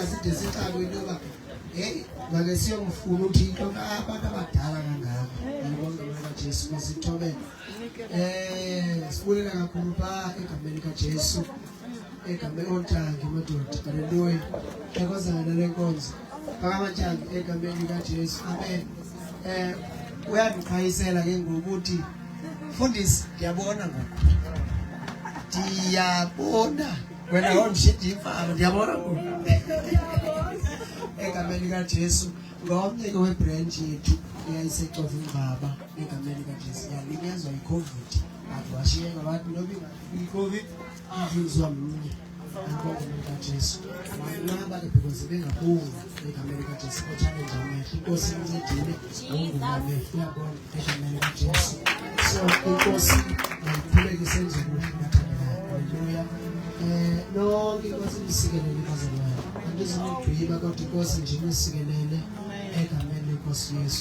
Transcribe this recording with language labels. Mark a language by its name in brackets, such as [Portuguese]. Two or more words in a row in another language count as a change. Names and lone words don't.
[Xhosa] side sixabe intoba ngake siyomfuna uThixo abantu abadala kangaka ngibonga wena Jesu masithobela sibulela kakhulu pha egameni kaJesu egameni ontanga madoda haleluya ekozana lenkonzo bakamantshanga egameni kaJesu amen uyandiqhayisela ke ngokuthi mfundisi ndiyabona ngoku wena awundishithi imfama ndiyabona ngoku egameni kaJesu ngomnye ke webranch yethu eyayisexova imbaba egameni kaJesu yalinyazwa yiCovid washiyeka abantu noba i-Covid ivuzwa mnye egameni kaJesu naba ke because bengabonga egameni kaJesu challenge amehlo inkosi incedile ngongumamehlo uyabona egameni kaJesu so inkosi ayiphuleke senze kuhle haleluya lonke inkosi isikelele bazalwane andizimidwiba kodwa inkosi nje isikelele egameni lenkosi Yesu